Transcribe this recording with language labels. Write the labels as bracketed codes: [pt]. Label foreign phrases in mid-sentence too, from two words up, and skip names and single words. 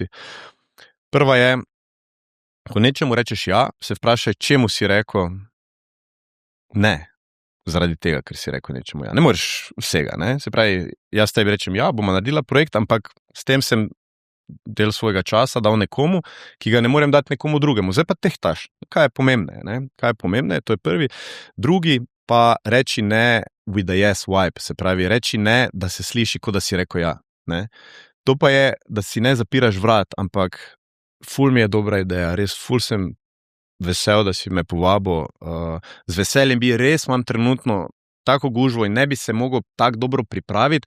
[sl] Prva je, ko nečemu rečeš ja, se vprašaj, čemu si rekel ne, zaradi tega, ker si rekel nečemu ja. Ne moreš vsega, Se pravi, jaz tebi rečem ja, bomo naredila projekt, ampak s tem sem del svojega časa dal nekomu, ki ga ne morem dati nekomu drugemu. Zdaj pa tehtaš. Kaj je pomembne? Ne? Kaj je pomembne? To je prvi. Drugi pa reči ne [en] with a yes vibe. [sl] Se pravi, reči ne, da se sliši, kot da si rekel ja. Ne? To pa je, da si ne zapiraš vrat, ampak ful mi je dobra ideja. Res ful sem vesel, da si me povabil. Z veseljem bi res imam trenutno tako gužvo in ne bi se mogel tako dobro pripraviti.